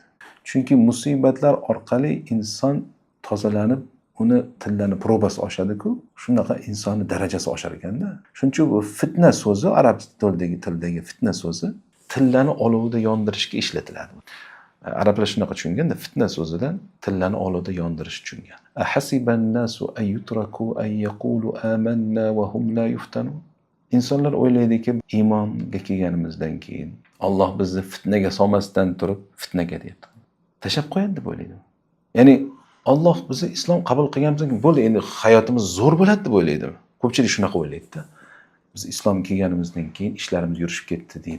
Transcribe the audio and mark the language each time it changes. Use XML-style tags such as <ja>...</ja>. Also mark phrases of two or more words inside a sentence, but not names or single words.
<uz>Chunki musibatlar orqali inson tozalanib, uni tillani probasi oshadi-ku, shunaqa insonni darajasi oshar ekanda. Shuning uchun bu fitna so'zi, arab tildagi fitna so'zi tillani olovda yondirishga ishlatiladi. Arablar shunaqa tushunganda, fitna so'zidan tillani olovda yondirish tushungan.</uz> <ar>أحسب الناس أن يتركوا أن يقولوا آمنا وهم لا يفتنون.</ar> <uz>Insonlar o'ylaydiki, iymonga kelganimizdan keyin Alloh bizni fitnaga solmasdan turib, fitnaga deyapti. Tashab qo'yadi deb o'ylaydi. Ya'ni Alloh bizni islom qabul qilganimizdan keyin bo'ldi, endi hayotimiz zo'r bo'ladi deb o'ylaydi. Ko'pchilik shunaqa o'ylaydi-da. Biz islom kelganimizdan keyin ishlarimiz yurishib ketdi deydi.</uz>